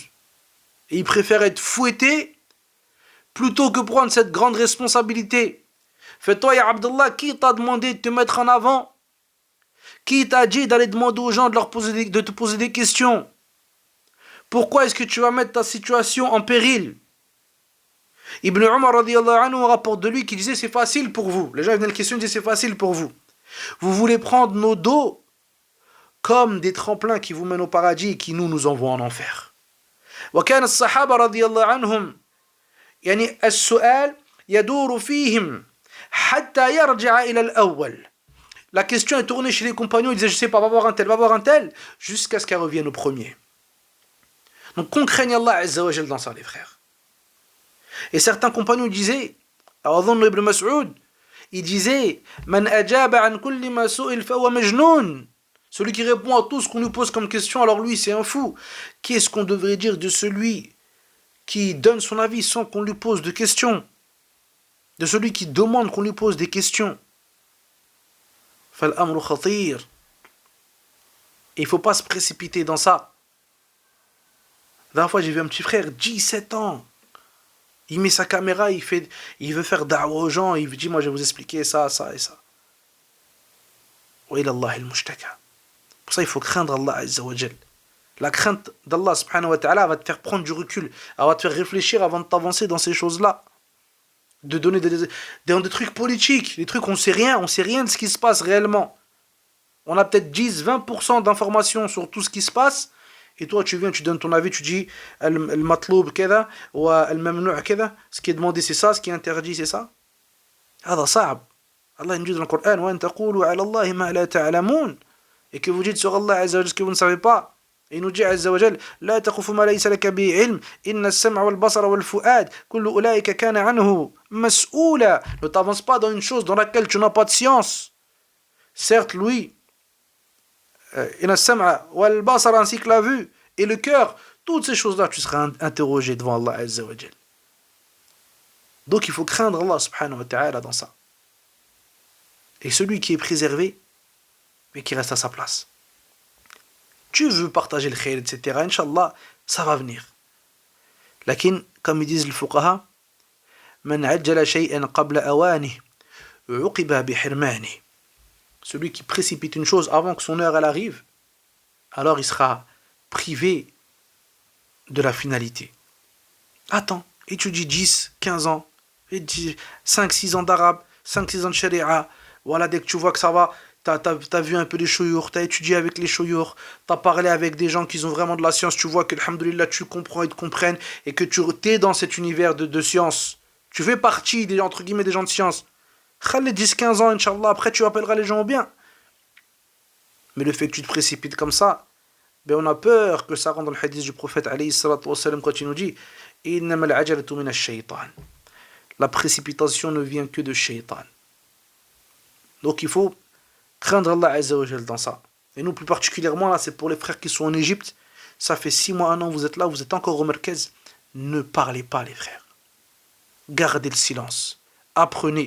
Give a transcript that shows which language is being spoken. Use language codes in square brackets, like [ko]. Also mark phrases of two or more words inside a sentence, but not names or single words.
[fr] Et il préfère être fouetté plutôt que prendre cette grande responsabilité. Fais-toi, ya Abdallah, qui t'a demandé de te mettre en avant? Qui t'a dit d'aller demander aux gens de te poser des questions? Pourquoi est-ce que tu vas mettre ta situation en péril? Ibn Umar [ar] رضي الله عنه [fr] rapporte de lui qui disait c'est facile pour vous. Les gens venaient le questionner, disaient c'est facile pour vous. Vous voulez prendre nos dos comme des tremplins qui vous mènent au paradis et qui nous envoient en enfer. [ar] وكان الصحابة رضي الله عنهم يعني السؤال يدور فيهم حتى يرجع إلى الأول. [fr] La question est tournée chez les compagnons, ils disaient je sais pas, va voir un tel, jusqu'à ce qu'elle revienne au premier. Donc qu'on craigne Allah [ar] عز وجل [fr] dans ça les frères. Et certains compagnons disaient, Adhan ibn Mas'ud, il disait [ar] من أجاب عن كل ما سئل فهو مجنون. [fr] Celui qui répond à tout ce qu'on lui pose comme question, alors lui c'est un fou. Qu'est-ce qu'on devrait dire de celui qui donne son avis sans qu'on lui pose de questions? De celui qui demande qu'on lui pose des questions? [ar] فالأمر خطير. [fr] Et il ne faut pas se précipiter dans ça. La dernière fois j'ai vu un petit frère, 17 ans. Il met sa caméra, il veut faire da'wa aux gens, il dit moi je vais vous expliquer ça, ça et ça. [ar] وإلى الله المشتكى. [fr] Pour ça il faut craindre Allah [ar] عز وجل. [fr] La crainte d'Allah [ar] سبحانه وتعالى [fr] va te faire prendre du recul, elle va te faire réfléchir avant de t'avancer dans ces choses-là. De donner des trucs politiques, des trucs on sait rien de ce qui se passe réellement. On a peut-être 10-20% d'informations sur tout ce qui se passe, et toi tu viens, tu donnes ton avis, tu dis [ar] المطلوب كذا, [fr] ou [ar] الممنوع كذا, [fr] ce qui est demandé c'est ça, ce qui est interdit c'est ça. [ar] هذا صعب. [fr] Allah nous dit dans le Coran [ar] وأن تقولوا على الله ما لا تعلمون, [fr] et que vous dites sur Allah [ar] عز وجل [fr] ce que vous ne savez pas. Et il nous dit [ar] عز وجل لا تقف ما ليس لك به علم إن السمع والبصر والفؤاد كل أولئك كان عنه مسؤولا. [fr] Ne t'avance pas dans une chose dans laquelle tu n'as pas de science. Certes, lui, [ar] إن السمع والبصر, [fr] ainsi que la vue et le cœur, toutes ces choses-là, tu seras interrogé devant Allah [ar] عز وجل. [fr] Donc il faut craindre Allah [ar] سبحانه وتعالى [fr] dans ça. Et celui qui est préservé, mais qui reste à sa place. Tu veux partager le khayr, etc. Inch'Allah, ça va venir. Lakin, comme ils disent les fuqaha, [ar] من عجل شيئا قبل أوانه عوقب بحرمانه. [fr] Celui qui précipite une chose avant que son heure elle arrive, alors il sera privé de la finalité. Attends, étudie 10, 15 ans, 5, 6 ans d'arabe, 5-6 ans de sharia, voilà, dès que tu vois que ça va, t'as vu un peu les chouyours, t'as étudié avec les chouyours, t'as parlé avec des gens qui ont vraiment de la science, tu vois que, alhamdoulilah, tu comprends, ils te comprennent, et que tu es dans cet univers de science. Tu fais partie, entre guillemets, des gens de science. Khaled 10-15 ans, Inch'Allah, après tu appelleras les gens au bien. Mais le fait que tu te précipites comme ça, ben on a peur que ça rentre dans le hadith du prophète [ar] عليه الصلاة والسلام [fr] quand il nous dit [ar] إنما العجلة من الشيطان. [fr] La précipitation ne vient que de shaytan. Donc il faut craindre Allah [ar] عز وجل [fr] dans ça. Et nous plus particulièrement, là c'est pour les frères qui sont en Égypte, ça fait 6 mois, 1 an, vous êtes là, vous êtes encore au Merkez, ne parlez pas les frères. Gardez le silence. Apprenez.